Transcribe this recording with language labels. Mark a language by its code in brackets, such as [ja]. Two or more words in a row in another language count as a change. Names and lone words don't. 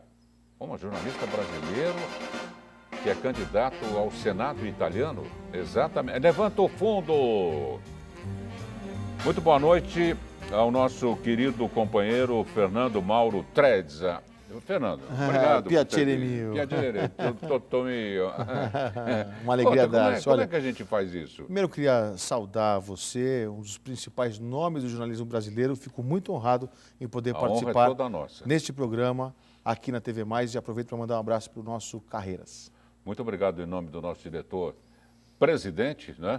[pt] Um jornalista brasileiro que é candidato ao Senado italiano? Exatamente. Levanta o fundo! Muito boa noite ao nosso querido companheiro Fernando Mauro Trezza. Fernando, obrigado. [it] Piacere mio. Piacere, tutto mio. [pt] Uma alegria dar. Como é que a gente faz isso? Primeiro eu queria saudar você, um dos principais nomes do jornalismo brasileiro. Fico muito honrado em poder participar honra é toda nossa. Neste programa aqui na TV Mais e aproveito para mandar um abraço para o nosso Carreiras. Muito obrigado em nome do nosso diretor-presidente, né?